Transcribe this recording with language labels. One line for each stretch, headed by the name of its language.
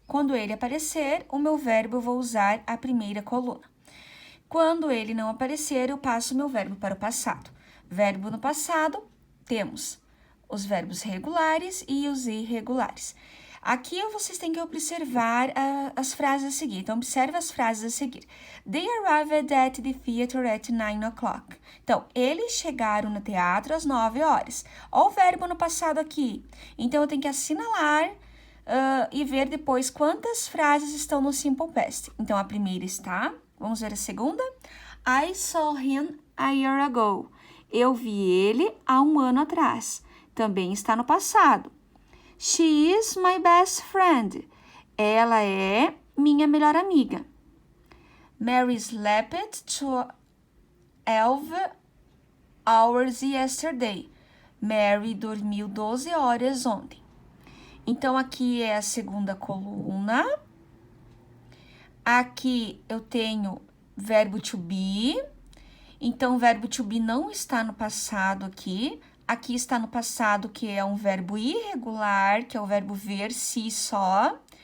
Portuguese: Quando ele aparecer, o meu verbo eu vou usar a primeira coluna. Quando ele não aparecer, eu passo o meu verbo para o passado. Verbo no passado, temos os verbos regulares e os irregulares. Aqui vocês têm que observar as frases a seguir. Então, observe as frases a seguir.
English: They arrived at the theater at 9 o'clock.
Portuguese: Então, eles chegaram no teatro às 9 horas. Olha o verbo no passado aqui. Então, eu tenho que assinalar e ver depois quantas frases estão no Simple Past. Então, a primeira está... Vamos ver a segunda?
English: I saw him a year ago.
Portuguese: Eu vi ele há um ano atrás. Também está no passado.
English: She is my best friend.
Portuguese: Ela é minha melhor amiga.
English: Mary slept 12 hours yesterday.
Portuguese: Mary dormiu 12 horas ontem. Então, aqui é a segunda coluna. Aqui eu tenho verbo to be. Então, o verbo to be não está no passado aqui. Aqui está no passado, que é um verbo irregular, que é o verbo ver, se, só.